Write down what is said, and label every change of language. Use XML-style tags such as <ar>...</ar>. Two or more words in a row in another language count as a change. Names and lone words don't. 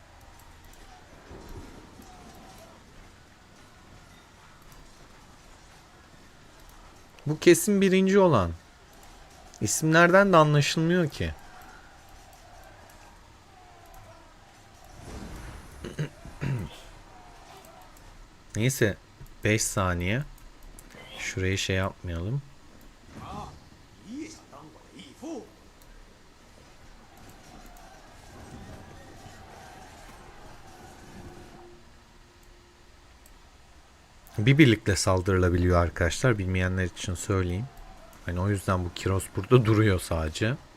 <tr>Bu kesin birinci olan. İsimlerden de anlaşılmıyor ki. Neyse 5 saniye. Şurayı şey yapmayalım.</tr> <zh>你也想当我的义父？</zh> <tr>Bir birlikte saldırılabiliyor arkadaşlar. Bilmeyenler için söyleyeyim. Hani o yüzden bu Kiros burada duruyor sadece.</tr>